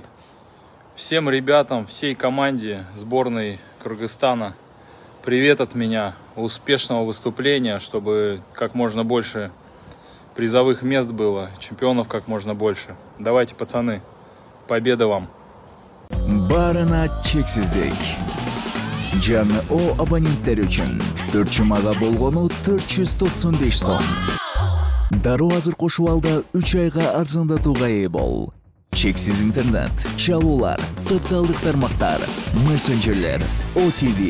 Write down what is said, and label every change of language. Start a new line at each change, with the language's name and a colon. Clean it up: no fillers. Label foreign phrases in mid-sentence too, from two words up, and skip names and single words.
Russian: Всем ребятам, всей команде сборной Кыргызстана привет от меня. Успешного выступления, чтобы как можно больше призовых мест было, чемпионов как можно больше. Давайте, пацаны, победа вам.
Kyrgyz: Барына чексиздик. Жаңы О абоненттер үчүн 4 жумага болгону 495 сом. Дароо азыр кошуп алда 3 айга арзандатууга ээ бол. Чексиз интернет, чалуулар, социалдык тармактар, мессенджерлер, OTV.